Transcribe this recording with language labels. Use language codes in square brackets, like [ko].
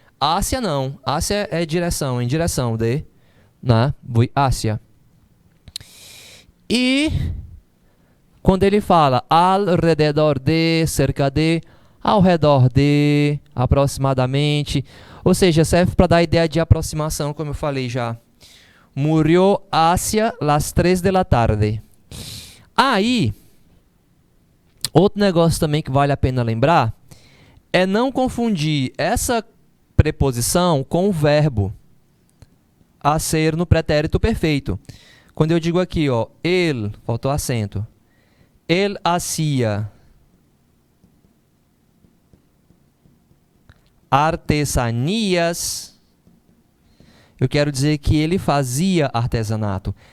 [pt] Hacia não, hacia é direção, em direção de, né? [es] Voy hacia. [pt] E quando ele fala alrededor de, cerca de, ao redor de, aproximadamente, ou seja, serve para dar a ideia de aproximação, como eu falei já. [es] Murió hacia las 3 de la tarde. [pt] Aí, outro negócio também que vale a pena lembrar é não confundir essa preposição com o verbo a ser no pretérito perfeito. Quando eu digo aqui, ó, ele, faltou acento, ele [es] hacía artesanias, [pt] eu quero dizer que ele fazia artesanato.